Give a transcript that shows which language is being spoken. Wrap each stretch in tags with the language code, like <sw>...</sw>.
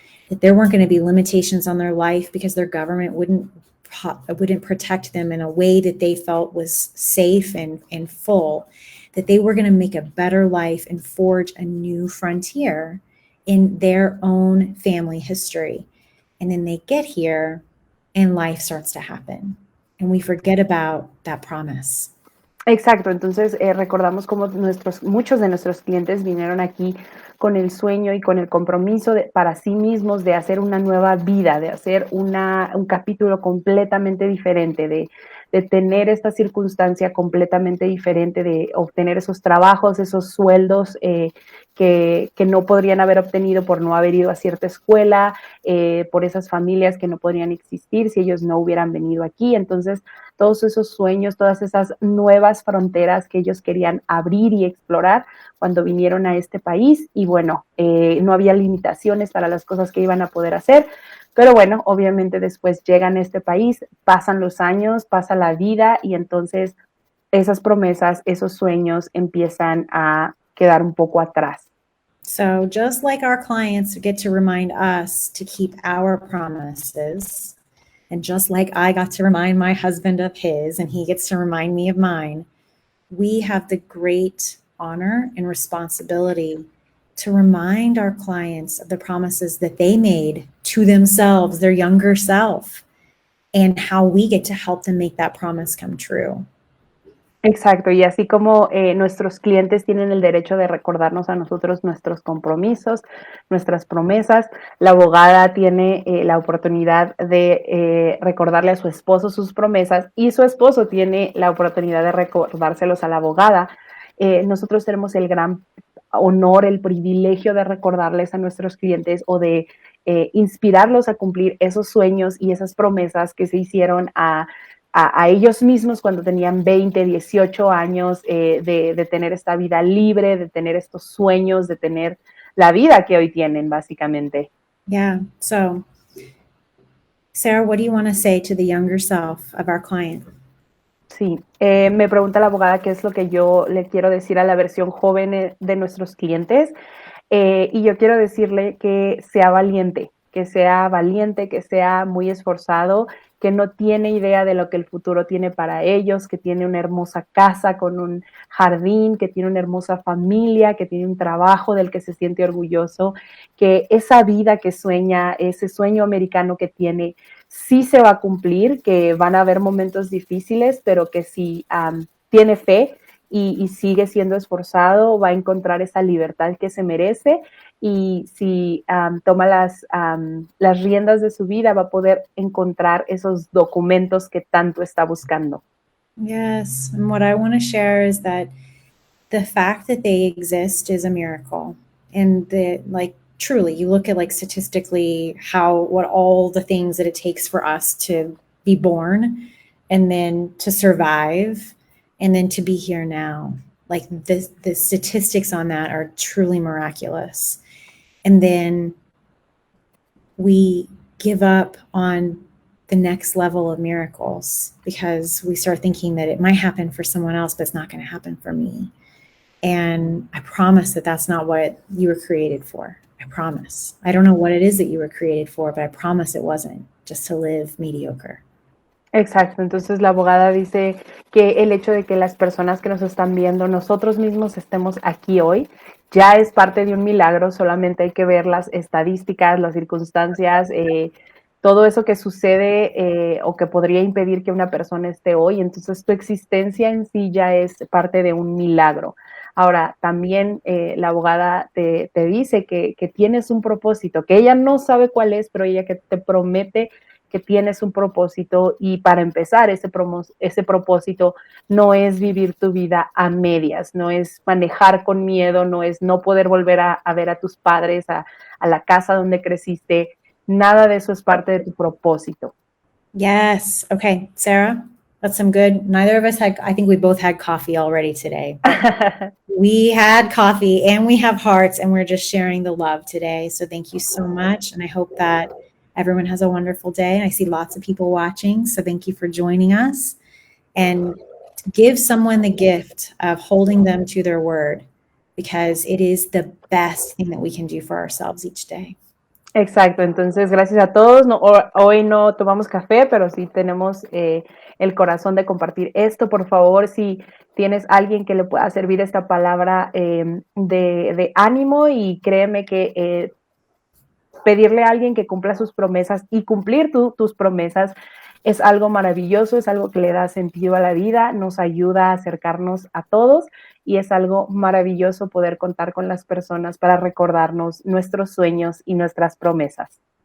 <en>that there weren't going to be limitations on their life because their government wouldn't protect them in a way that they felt was safe and full, that they were going to make a better life and forge a new frontier in their own family history. And then they get here and life starts to happen. And we forget about that promise.</en> <es>Exacto, entonces recordamos cómo muchos de nuestros clientes vinieron aquí con el sueño y con el compromiso para sí mismos de hacer una nueva vida, de hacer un capítulo completamente diferente, de tener esta circunstancia completamente diferente, de obtener esos trabajos, esos sueldos que no podrían haber obtenido por no haber ido a cierta escuela, por esas familias que no podrían existir si ellos no hubieran venido aquí. Entonces, todos esos sueños, todas esas nuevas fronteras que ellos querían abrir y explorar cuando vinieron a este país. Y bueno, no había limitaciones para las cosas que iban a poder hacer. Pero bueno, obviamente después llegan a este país, pasan los años, pasa la vida y entonces esas promesas, esos sueños empiezan a quedar un poco atrás.</es> <en>So just like our clients get to remind us to keep our promises, and just like I got to remind my husband of his, and he gets to remind me of mine, we have the great honor and responsibility to remind our clients of the promises that they made to themselves, their younger self, and how we get to help them make that promise come true.</en> <es>Exacto, y así como nuestros clientes tienen el derecho de recordarnos a nosotros nuestros compromisos, nuestras promesas, la abogada tiene la oportunidad de recordarle a su esposo sus promesas y su esposo tiene la oportunidad de recordárselos a la abogada. Nosotros tenemos el gran honor, el privilegio de recordarles a nuestros clientes o de inspirarlos a cumplir esos sueños y esas promesas que se hicieron a ellos mismos cuando tenían 20, 18 años, de tener esta vida libre, de tener estos sueños, de tener la vida que hoy tienen, básicamente.</es> <en>Yeah. So, Sarah, what do you want to say to the younger self of our client?</en> <es>Sí, me pregunta la abogada qué es lo que yo le quiero decir a la versión joven de nuestros clientes. Y yo quiero decirle que sea valiente, que sea muy esforzado, que no tiene idea de lo que el futuro tiene para ellos, que tiene una hermosa casa con un jardín, que tiene una hermosa familia, que tiene un trabajo del que se siente orgulloso, que esa vida que sueña, ese sueño americano que tiene, sí se va a cumplir, que van a haber momentos difíciles, pero que si tiene fe y sigue siendo esforzado, va a encontrar esa libertad que se merece y si toma las riendas de su vida, va a poder encontrar esos documentos que tanto está buscando.</es> <en>Yes. And what I want to share is that the fact that they exist is a miracle. And like, truly, you look at like statistically what all the things that it takes for us to be born and then to survive and then to be here now. Like the statistics on that are truly miraculous. And then we give up on the next level of miracles because we start thinking that it might happen for someone else, but it's not going to happen for me. And I promise that that's not what you were created for. I promise. I don't know what it is that you were created for, but I promise it wasn't just to live mediocre.</en> <es>Exacto, entonces la abogada dice que el hecho de que las personas que nos están viendo, nosotros mismos estemos aquí hoy, ya es parte de un milagro, solamente hay que ver las estadísticas, las circunstancias, todo eso que sucede o que podría impedir que una persona esté hoy, entonces tu existencia en sí ya es parte de un milagro. Ahora, también la abogada te dice que tienes un propósito, que ella no sabe cuál es, pero ella que te promete que tienes un propósito y para empezar, ese propósito no es vivir tu vida a medias, no es manejar con miedo, no es no poder volver a ver a tus padres, a la casa donde creciste, nada de eso es parte de tu propósito.</es> <en>Yes. Okay, Sarah, that's some good. Neither of us I think we both had coffee already today. We had coffee and we have hearts and we're just sharing the love today. So thank you so much. And I hope that everyone has a wonderful day. And I see lots of people watching. So thank you for joining us. And give someone the gift of holding them to their word because it is the best thing that we can do for ourselves each day.</en> <es>Exacto, entonces gracias a todos. No, hoy no tomamos café, pero sí tenemos el corazón de compartir esto. Por favor, si tienes alguien que le pueda servir esta palabra de ánimo, y créeme que pedirle a alguien que cumpla sus promesas y cumplir tus promesas es algo maravilloso, es algo que le da sentido a la vida, nos ayuda a acercarnos a todos y es algo maravilloso poder contar con las personas para recordarnos nuestros sueños y nuestras promesas.</es>